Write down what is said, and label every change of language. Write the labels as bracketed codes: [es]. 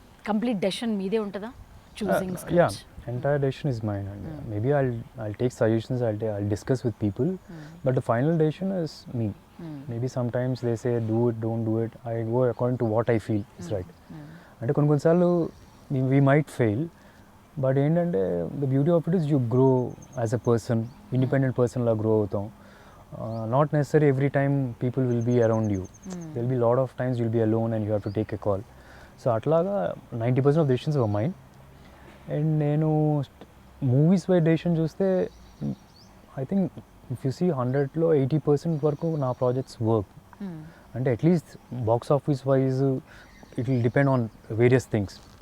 [te] Complete decision మీదే ఉంటుందా choosing scripts? [en] Entire decision is mine, and maybe I'll take suggestions, I'll discuss with people, but the final decision is me. Maybe sometimes they say do it, don't do it. I go according to what I feel is right. [te] అంటే కొన్నిసార్లు [en] we might fail, but ఏంటంటే the beauty of it is you grow as a person, independent person [te] law grow అవుతాం. [en] Not necessarily every time people will be around you. There will be lot of times you'll be alone and you have to take a call. So అట్లాగా 90% of decisions were mine. And [te] నేను movies by decision చూస్తే [en] I think if you see 100లో 80% వరకు నా ప్రాజెక్ట్స్ వర్క్. అంటే at least box office wise it will depend on various things.